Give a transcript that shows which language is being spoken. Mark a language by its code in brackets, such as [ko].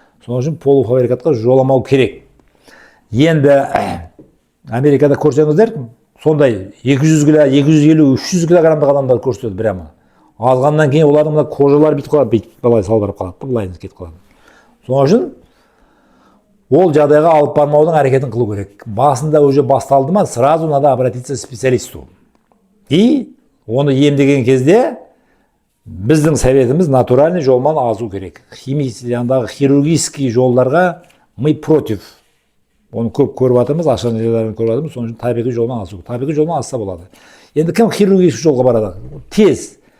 [kk] Соның үшін полуфабрикатқа жоламау керек. Енді Америкада көрсеңіздер, сондай 200 кило, 250, 300 килограммдық адамдар көрсетеді прямо. Алғаннан кейін олардың мына кожалары бүйтіп қалады, былай салбырап қалады, былай кетіп қалады. Соның үшін ол жағдайға алып бармаудың әрекетін қылу керек. Басында уже басталды ма, [ru] сразу надо обратиться к специалисту. [kk] И оны емдеген кезде біздің советіміз натуральный жолмен азу керек. Химиядағы хирургический жолдарға [ru] мы против. [kk] Оны көп көріп жатырмыз, ашқан жерлерін көріп жатырмыз, соның үшін табиғи жолмен азу. Табиғи жолмен азса болады. Енді кім хирургический жолға барады? Тез.